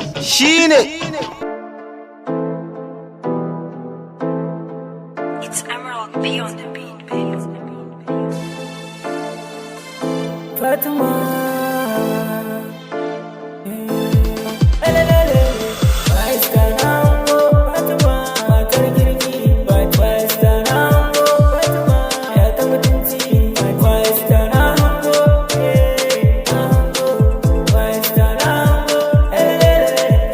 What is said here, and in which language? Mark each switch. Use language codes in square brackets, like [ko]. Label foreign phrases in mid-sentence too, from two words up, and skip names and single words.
[ha] Shi ne. [en] It's Emerald P on the beat, baby. [ha] Fatima. Eh, elelele. Fatima, Fatima, matar kirki. Fatima, Fatima, ya ta mutunci. Fatima, eh, Fatima, elelele.